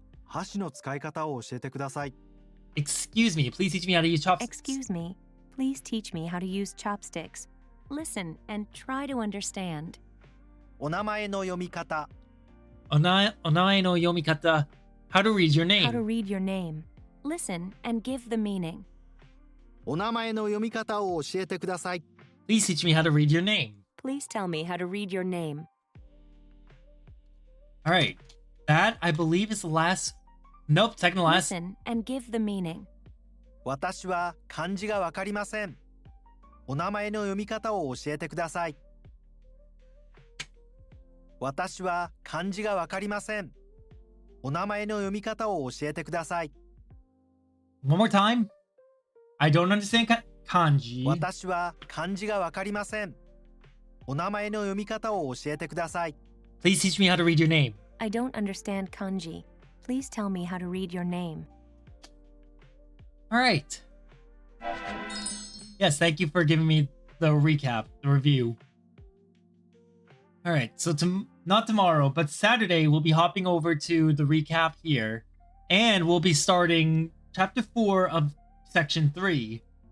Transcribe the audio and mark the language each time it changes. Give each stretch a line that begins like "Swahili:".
Japanese: 箸の使い方を教えてください。
English: Excuse me, please teach me how to use chopsticks. Excuse me, please teach me how to use chopsticks. Listen and try to understand.
Japanese: お名前の読み方。お名前の読み方。
English: How to read your How to name. read your name. Listen and give the meaning.
Japanese: お名前の読み方を教えてください。
English: Please teach me how to read your name. Please tell me how to read your name. All right. That, I believe, is the last. Nope, second to last. Listen and give the meaning.
Japanese: 私は漢字がわかりません。お名前の読み方を教えてください。私は漢字がわかりません。お名前の読み方を教えてください。
English: One more time. I don't understand kanji.
Japanese: 私は漢字がわかりません。お名前の読み方を教えてください。
English: Please teach me how to read your name. I don't understand kanji. Please tell me how to read your name. All right. Yes, thank you for giving me the recap, the review. All right, so not tomorrow, but Saturday, we'll be hopping over to the recap here, and we'll be starting chapter 4 of section 3.